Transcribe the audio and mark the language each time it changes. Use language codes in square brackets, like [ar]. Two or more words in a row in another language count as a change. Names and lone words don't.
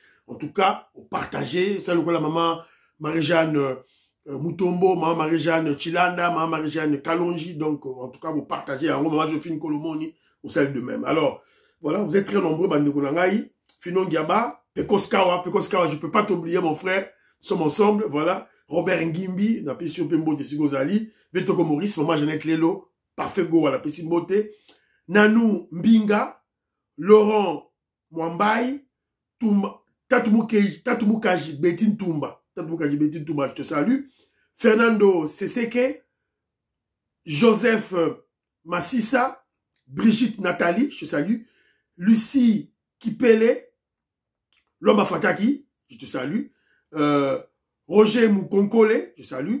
[fr] En tout cas, au partager, au sein de la Maman Marie-Jeanne Moutombo, Maman Marie-Jeanne Chilanda, Maman Marie-Jeanne Kalonji. Donc, en tout cas, vous partagez. En gros, Maman Joséphine Kolomoni, au sein de même. Alors, voilà, vous êtes très nombreux, Bandeko Nangaï, Finon Giaba, Pekoskawa, je peux pas t'oublier, mon frère. Nous sommes ensemble, voilà. Robert Ngimbi, na Pessi Pembote Sigozali, Vetoko Maurice, Maman Jeannette Lelo, Parfait Go à la Pessi Mbote, Nanou Mbinga, Laurent Mwambaï, Tatumukaji Betine Tumba, je te salue. Fernando Seseke, Joseph Massissa, Brigitte Nathalie, je te salue. Lucie Kipele, Loma Fataki, je te salue. Roger Moukonkole, je salue.